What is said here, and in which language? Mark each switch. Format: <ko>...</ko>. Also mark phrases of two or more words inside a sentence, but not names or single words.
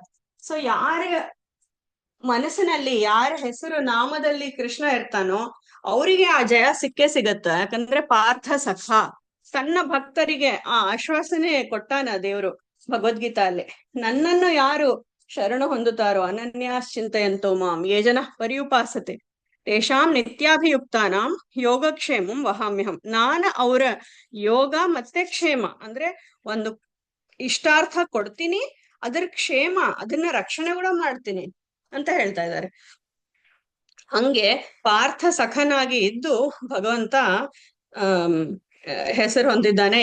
<kn>ಸೊ ಯಾರ ಮನಸ್ಸಿನಲ್ಲಿ ಯಾರ ಹೆಸರು ನಾಮದಲ್ಲಿ ಕೃಷ್ಣ ಇರ್ತಾನೋ ಅವರಿಗೆ ಆ ಜಯ ಸಿಕ್ಕೇ ಸಿಗತ್ತ. ಯಾಕಂದ್ರೆ ಪಾರ್ಥ ಸಖ ತನ್ನ ಭಕ್ತರಿಗೆ ಆ ಆಶ್ವಾಸನೆ ಕೊಟ್ಟಾನ ದೇವ್ರು ಭಗವದ್ಗೀತಾ ಅಲ್ಲಿ. ನನ್ನನ್ನು ಯಾರು ಶರಣ ಹೊಂದುತ್ತಾರೋ</kn> <sa>ಅನನ್ಯಾಶ್ಚಿಂತೆಯಂತೋ ಮಾಂ ಯೇ ಜನ ಪರ್ಯುಪಾಸತೆ ತೇಷಾಂ ನಿತ್ಯಾಭಿಯುಕ್ತಾನಾಂ ಯೋಗಕ್ಷೇಮಂ ವಹಾಮ್ಯಹಂ.</sa> <kn>ಅವರ ಯೋಗ ಮತ್ತೆ ಕ್ಷೇಮ ಅಂದ್ರೆ ಒಂದು ಇಷ್ಟಾರ್ಥ ಕೊಡ್ತೀನಿ, ಅದರ ಕ್ಷೇಮ ಅದನ್ನ ರಕ್ಷಣೆ ಕೂಡ ಮಾಡ್ತೀನಿ ಅಂತ ಹೇಳ್ತಾ ಇದ್ದಾರೆ. ಹಂಗೆ ಪಾರ್ಥ ಸಖನಾಗಿ ಇದ್ದು ಭಗವಂತ ಹೆಸರು ಹೊಂದಿದ್ದಾನೆ.</kn>